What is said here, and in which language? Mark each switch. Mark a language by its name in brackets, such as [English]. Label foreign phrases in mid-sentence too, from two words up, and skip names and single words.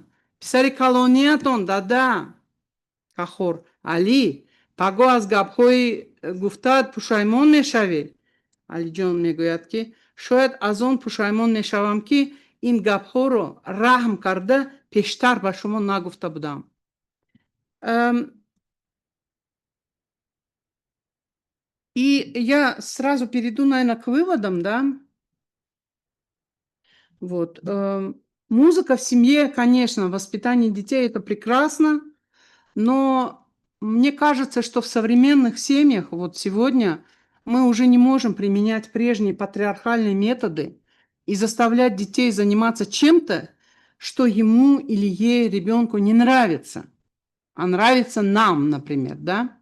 [Tajik] Писари калониятон, дада. Кахор, Али, паго аз гапҳои гуфтаат пушаймон мешавӣ. Алиҷон мегӯяд ки шояд аз он пушаймон мешавам ки ин гапҳоро раҳм карда пештар ба шумо нагуфта будам. [Russian] И я сразу перейду, наверное, к выводам, да. Вот. Музыка в семье, конечно, воспитание детей – это прекрасно, но мне кажется, что в современных семьях, вот сегодня, мы уже не можем применять прежние патриархальные методы и заставлять детей заниматься чем-то, что ему или ей, ребенку не нравится, а нравится нам, например, да.